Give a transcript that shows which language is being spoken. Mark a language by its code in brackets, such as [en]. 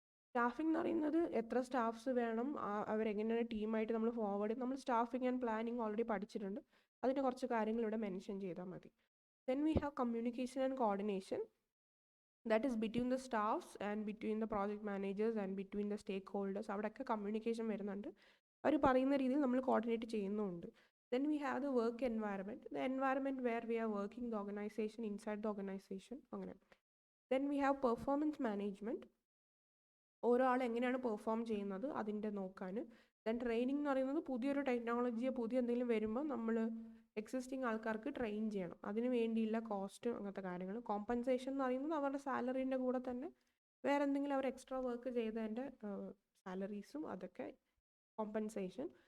[ml] Staffing എന്ന് പറയുന്നത് എത്ര സ്റ്റാഫ്സ് വേണം, അവരെങ്ങനെയാണ് ടീമായിട്ട് നമ്മൾ നമ്മൾ സ്റ്റാഫിംഗ് ആൻഡ് പ്ലാനിങ് ഓൾറെഡി പഠിച്ചിട്ടുണ്ട്. അതിൻ്റെ കുറച്ച് കാര്യങ്ങൾ ഇവിടെ മെൻഷൻ ചെയ്താൽ മതി. [en] Then we have communication and coordination. That is between the staffs and between the project managers and between the stakeholders. [ml] അവിടെയൊക്കെ കമ്മ്യൂണിക്കേഷൻ വരുന്നുണ്ട്. അവർ പറയുന്ന രീതിയിൽ നമ്മൾ കോർഡിനേറ്റ് ചെയ്യുന്നുമുണ്ട്. [en] Then we have the work environment, the environment where we are working the organization, inside the organization. Then we have performance management. [ml] ഓരോ ആൾ എങ്ങനെയാണ് perform ചെയ്യുന്നത് അതിൻ്റെ നോക്കാൻ. ദെൻ ട്രെയിനിങ് എന്ന് പറയുന്നത് പുതിയൊരു ടെക്നോളജിയോ പുതിയ എന്തെങ്കിലും വരുമ്പോൾ നമ്മൾ എക്സിസ്റ്റിംഗ് ആൾക്കാർക്ക് ട്രെയിൻ ചെയ്യണം, അതിന് വേണ്ടിയുള്ള കോസ്റ്റ്, അങ്ങനത്തെ കാര്യങ്ങൾ. കോമ്പൻസേഷൻ എന്ന് പറയുന്നത് അവരുടെ സാലറീൻ്റെ കൂടെ തന്നെ വേറെ എന്തെങ്കിലും അവർ എക്സ്ട്രാ വർക്ക് ചെയ്തതിൻ്റെ സാലറീസും, അതൊക്കെ കോമ്പൻസേഷൻ.